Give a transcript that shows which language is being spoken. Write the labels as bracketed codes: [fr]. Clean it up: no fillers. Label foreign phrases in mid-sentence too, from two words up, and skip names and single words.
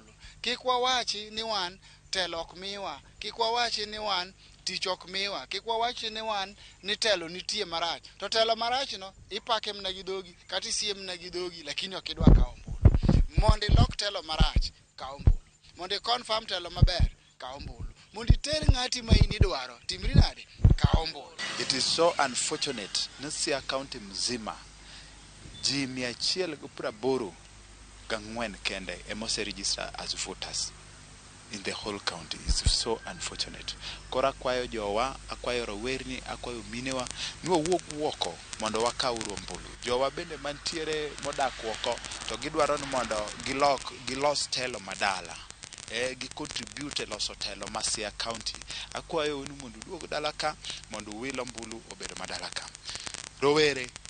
[luo] Kik wawachi ni wan telo ok miwa, kik wawachi ni wan tich ok miwa, kik wawachi ni wan ni telo nitie marach. To telo marachno ipake mna gi dhogi kata isiem na gi dhogi, lakini ok idwa kawo ombulu. Mondo ilok telo marach, kaw ombulu. Mondo confirm telo maber, kaw ombulu. Mondo iter ng'ati ma in idwaro, timri nade, kaw ombulu. [en] It is so unfortunate [luo] ni Siaya County mzima ji 184 kende emose [en] register as voters in the whole county. It's so unfortunate. [luo] Kora akwayo jowa, akwayo rowerni, akwayo minewa ni wawuog woko mondo wakaw ombulu. Jowa bende mantiere modak woko to gidwaro ni mondo gilos telo madala, gi contribute loso telo ma Siaya County. Akwayo ni mondo duog dala ka mondo wil ombulu obed madala ka.